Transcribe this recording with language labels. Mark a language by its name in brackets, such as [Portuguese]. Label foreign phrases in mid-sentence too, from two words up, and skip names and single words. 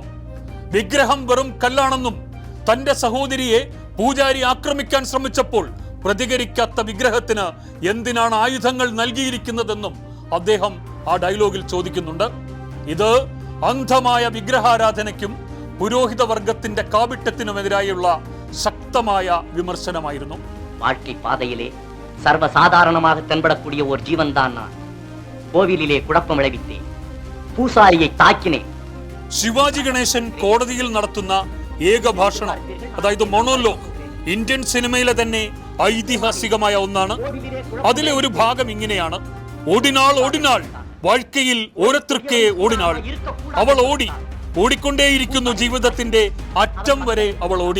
[Malayalam] വിഗ്രഹം വെറും കല്ലാണെന്നും തന്റെ സഹോദരിയെ പൂജാരി ആക്രമിക്കാൻ ശ്രമിച്ചപ്പോൾ പ്രതികരിക്കാത്ത വിഗ്രഹത്തിന് എന്തിനാണ് ആയുധങ്ങൾ നൽകിയിരിക്കുന്നതെന്നും അദ്ദേഹം ആ ഡയലോഗിൽ ചോദിക്കുന്നുണ്ട്. ഇത് അന്ധമായ വിഗ്രഹാരാധനയ്ക്കും പുരോഹിത വർഗത്തിന്റെ കാപിട്ടത്തിനുമെതിരായുള്ള ശക്തമായ വിമർശനമായിരുന്നു. [Tamil] வாழ்க்கை பாதையிலே சர்வசாதாரணமாக தென்படக்கூடிய ஒரு ஜீவன் தான் நான். கோவிலிலே குழப்பம் விளைவித்தேன், பூசாரியை താക്കിനെ. [Malayalam] ശിവാജി ഗണേശൻ കോടതിയിൽ നടത്തുന്ന ഏകഭാഷണം, അതായത് മൊണോലോഗ്, ഇന്ത്യൻ സിനിമയിലെ തന്നെ ഐതിഹാസികമായ ഒന്നാണ്. അതിലെ ഒരു ഭാഗം ഇങ്ങനെയാണ്: [Tamil] ஓடினாள் ஓடினாள் வாழ்க்கையில் ஓரத்துக்கே ஓடினாள். [Malayalam] അവൾ ഓടി, ഓടിക്കൊണ്ടേയിരിക്കുന്നു, ജീവിതത്തിന്റെ അറ്റം വരെ അവൾ ഓടി.